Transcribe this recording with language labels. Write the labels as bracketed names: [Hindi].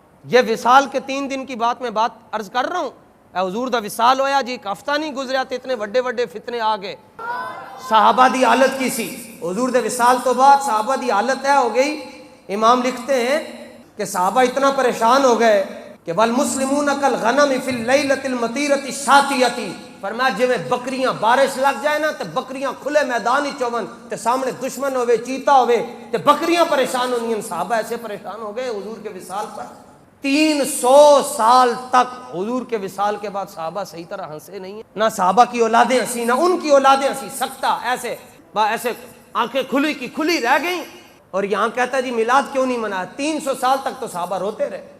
[Urdu] یہ وصال کے 3 دن کی بات میں عرض کر رہا ہوں. [Punjabi] اے حضور دا وصال ہویا جی، ایک ہفتہ نہیں گزریا تو اتنے بڑے بڑے فتنے آ گئے. صحابہ دی حالت کی سی حضور دے وصال تو بعد صحابہ دی حالت ہے ہو گئی. [Urdu] امام لکھتے ہیں کہ صحابہ اتنا پریشان ہو گئے کہ [Arabic] والمسلمون کالغنم فی اللیلۃ المطیرۃ الشاتیۃ. [Punjabi] فرمایا جی میں بکریاں بارش لگ جائے نا تے بکریاں کھلے میدان ہی چون تے سامنے دشمن ہوئے چیتا ہوئے تے بکریاں پریشان ہونی ہیں. [Urdu] صحابہ ایسے پریشان ہو گئے حضور کے وصال پر. 300 سال تک حضور کے وصال کے بعد صحابہ صحیح طرح ہنسے نہیں ہیں. نہ صحابہ کی اولادیں ہنسی نہ ان کی اولادیں ہنسی. سکتہ ایسے آنکھیں کھلی کی کھلی رہ گئیں. اور یہاں کہتا ہے جی میلاد کیوں نہیں منایا؟ 300 سال تک تو صحابہ روتے رہے.